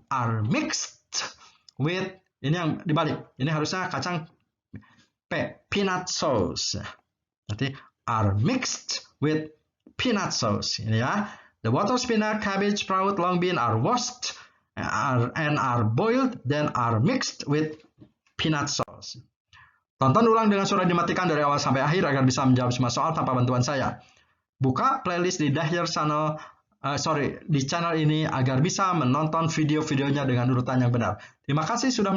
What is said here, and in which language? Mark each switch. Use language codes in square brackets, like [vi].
[en] Are mixed with, [id] ini yang dibalik. Ini harusnya kacang [en] peanut sauce. Nanti are mixed with peanut sauce. [id] Ini ya. [en] The water spinach, cabbage, sprout, long bean are washed and are boiled, then are mixed with peanut sauce. [id] Tonton ulang dengan suara dimatikan dari awal sampai akhir agar bisa menjawab semua soal tanpa bantuan saya. Buka playlist di Dahir channel, di channel ini agar bisa menonton video-videonya dengan urutan yang benar. Terima kasih sudah menonton.